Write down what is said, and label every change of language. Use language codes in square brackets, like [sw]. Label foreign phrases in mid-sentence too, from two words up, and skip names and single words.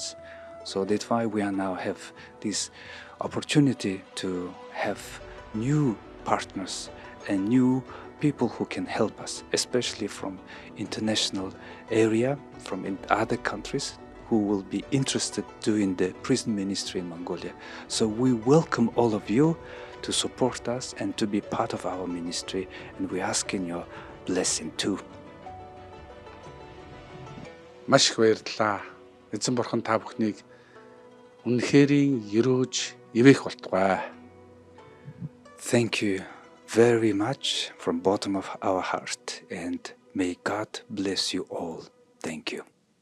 [en] So that's why we are now have this opportunity to have new partners and new people who can help us, especially from international area, from other countries who will be interested doing the prison ministry in Mongolia. So we welcome all of you to support us and to be part of our ministry, and we ask in your blessing too. [mn] Маш их баярлалаа. Эзэн бурхан та бүхнийг үнэхэрийн өрөөж ивэх болтугай. [en] Thank you very much from bottom of our heart, and may God bless you all. Thank you.